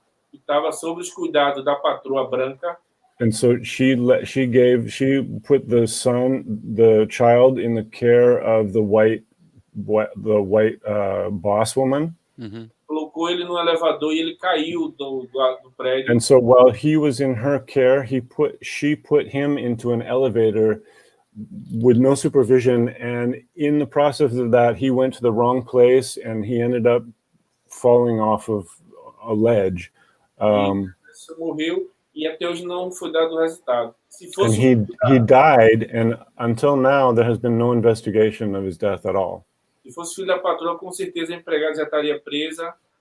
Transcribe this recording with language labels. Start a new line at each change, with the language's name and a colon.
Portuguese: que estava sob os cuidados da patroa branca,
English: and so she put the child in the care of the white boss woman. Mm-hmm.
Portuguese: colocou ele no elevador e ele caiu do prédio.
English: And so while he was in her care, she put him into an elevator with no supervision, and in the process of that, he went to the wrong place and he ended up falling off of a ledge.
Portuguese: Ele morreu e até hoje não foi dado o resultado. Se
English: And
Portuguese: fosse
English: he died, and until now there has been no investigation of his death at all.
Portuguese: Se fosse filho da patroa, com certeza a empregada já estaria presa.